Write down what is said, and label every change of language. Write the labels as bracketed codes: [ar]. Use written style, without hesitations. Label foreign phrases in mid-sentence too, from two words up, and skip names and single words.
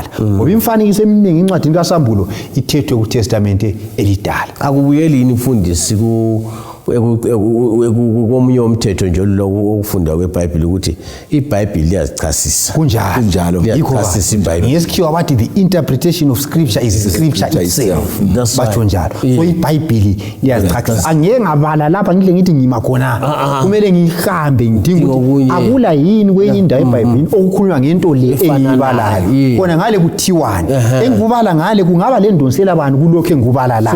[nd] Ngoba imfanekiso eminingi incwadini kaSambulo ithethwe kuTestament elidala. Akubuyeli yini mfundisi komunye umthetho nje lokho okufunda kweBhayibheli ukuthi iBhayibheli liyazichasisa. Kunjalo. Liyazichasisa iBhayibheli. Ngesikhiwa bathi [en] the interpretation of scripture is scripture itself. [nd] Batsho njalo. So iBhayibheli liyazichasisa. Angeke ngabala lapha ngidle ngithi ngima khona. Kumele ngihambe ngidinga ukuthi akula yini kwenye indawo eBhayibhelini okukhulunywa ngento le engibalayo. Khona ngale kuthiwani. Engikubala ngale kungaba le ndonsela abantu kulokho engikubala la.